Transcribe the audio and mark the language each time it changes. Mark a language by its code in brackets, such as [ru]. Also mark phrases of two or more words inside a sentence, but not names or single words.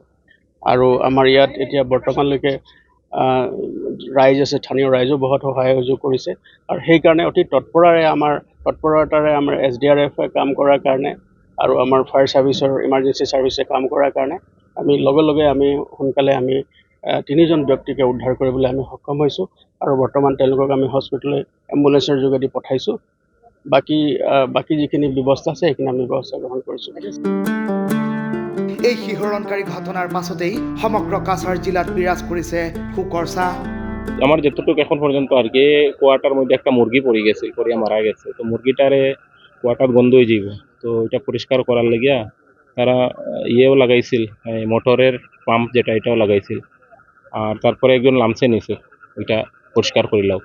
[as] আৰু আমাৰ ইয়াত এতিয়া বৰ্তমানলৈকে ৰাইজ আছে, স্থানীয় ৰাইজো বহুত সহায় সহযোগ কৰিছে আৰু সেইকাৰণে অতি তৎপৰতাৰে আমাৰ SDRF কাম কৰাৰ কাৰণে আৰু আমাৰ [en] fire service emergency service [as] কাম কৰাৰ কাৰণে আমি লগে লগে সোনকালে 3জন ব্যক্তিকে উদ্ধাৰ কৰিবলৈ আমি সক্ষম হৈছোঁ আৰু বৰ্তমান তেওঁলোকক আমি হস্পিটেললৈ এম্বুলেন্সৰ যোগেদি পঠাইছোঁ। বাকী যিখিনি ব্যৱস্থা আছে সেইখিনি আমি ব্যৱস্থা গ্ৰহণ কৰিছোঁ। এই শিহৰণকাৰী ঘটনাৰ পাছতেই সমগ্ৰ কাছাৰ জিলাত বিৰাজ কৰিছে শোকৰ ছাঁ। [syl] আমার যতটুকু এখন পর্যন্ত আর কি কুয়াটার মধ্যে একটা মুরগি পড়ে গেছে, পড়িয়া মারা গেছে। তো মুরগিটারে কুয়াটার গন্ধ হয়ে যাব, তো এটা পরিষ্কার করার লাগিয়া তারা ইয়েও লাগাইছিল, [en] motor pump [syl] যেটা এটাও লাগাইছিল। আর তারপরে একজন লামসে নিছে ওইটা পরিষ্কার করিলাম।